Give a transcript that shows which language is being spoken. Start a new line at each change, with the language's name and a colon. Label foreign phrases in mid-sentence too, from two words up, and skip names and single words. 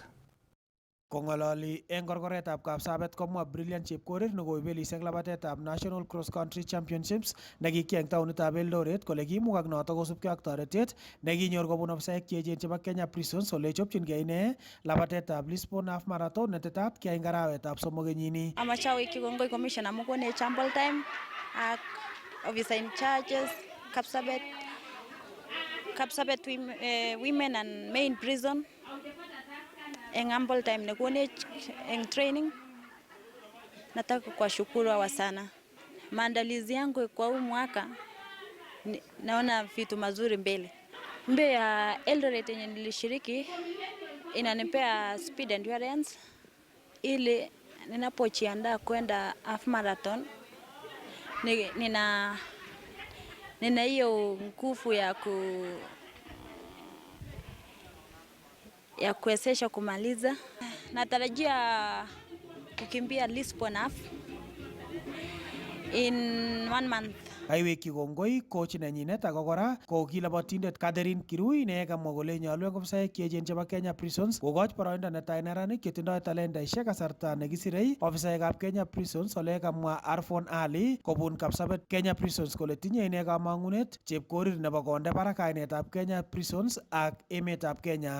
Kalenjin: Kong'ololi en korkoretab Kapsabet komwa Brilliant Chepkorir nekoibelis eng labatetab National Cross Country Championships nekikiyai eng taonitab Eldoret kole kimugak notok kosubkei ak toretet nekinyor kobun ofisaek cheechen chebo Kenya Prisons ole chopchingei ine labatetab Lisbon Half Marathon netetat kiyai eng arawetab somok kenyini. Amache awekyi kongoi commission amu konech
English: ample time ak officer in charges Kapsabet women and men prison en ample time
Kalenjin: nekonech en
English: training.
Swahili: Nataka kuwashukuru hawa sana. Maandalizi yangu kwa huu mwaka naona vitu mazuri mbele. Mbio ya Eldoret yenye nilishiriki inanipea
English: speed endurance
Swahili: ili ninapojiandaa kwenda
English: half marathon
Swahili: nina hiyo nguvu ya kuwezesha kumaliza. Natarajia kukimbia
English: at least enough in 1 month.
Kalenjin: Kaiwekyi kongoi coach nenyinet ako kora ko kilabotindet Catherine Kirui ne kamwa kole nyolu eng ofisaek cheechen chebo Kenya Prisons kokoch boroindo netai neranik chetindoi talentaisiek kasarta nekisirei ofisaekab Kenya Prisons ole kamwa Arfon Ali kobun Kapsabet Kenya Prisons kole tinye ine kamang'unet chepkorir nebo konde barak kainetab Kenya Prisons ak emetab Kenya.